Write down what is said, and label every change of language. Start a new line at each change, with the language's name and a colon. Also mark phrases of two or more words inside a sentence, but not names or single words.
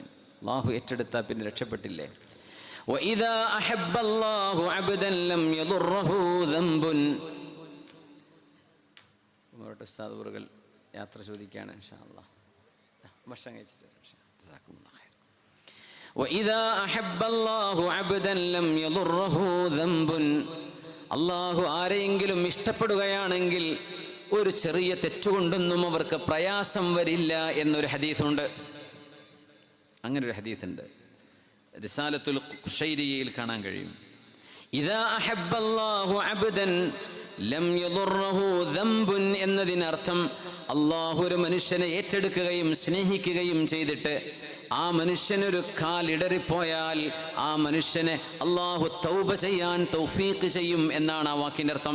Malayalam: അല്ലാഹു ഏറ്റെടുത്താൽ പിന്നെ രക്ഷപ്പെട്ടില്ലേ.
Arabic: وإذا أحب الله عبدا لم يضره ذنب.
Malayalam: ഉസ്താദ് അവറുകൾ യാത്ര ചോദിക്കുകയാണ്.
Arabic: إن شاء الله
Malayalam: ഭക്ഷണം കഴിച്ചിട്ട്
Arabic: جزاكم الله خير. وَإِذَا أَحَبَّ اللَّهُ عَبْدًا لَمْ يَضُرَّهُ ذَنْبٌ.
Malayalam: അല്ലാഹു ആരെയെങ്കിലും ഇഷ്ടപ്പെടുകയാണെങ്കിൽ ഒരു ചെറിയ തെറ്റുകൊണ്ടൊന്നും അവർക്ക് പ്രയാസം വരില്ല എന്നൊരു ഹദീസുണ്ട്. അങ്ങനെ ഒരു ഹദീസുണ്ട്, റിസാലത്തുൽ ഖുശൈരിയയിൽ കാണാൻ കഴിയും.
Arabic: إذا أحب الله عبدا لم يضره ذنب
Malayalam: എന്നതിനർത്ഥം അല്ലാഹു ഒരു മനുഷ്യനെ ഏറ്റെടുക്കുകയും സ്നേഹിക്കുകയും ചെയ്തിട്ട് ആ മനുഷ്യനൊരു കാലിടറിപ്പോയാൽ ആ മനുഷ്യനെ അല്ലാഹു തൗബ ചെയ്യാൻ തൗഫീഖ് ചെയ്യും എന്നാണ് ആ വാക്കിൻ്റെ അർത്ഥം.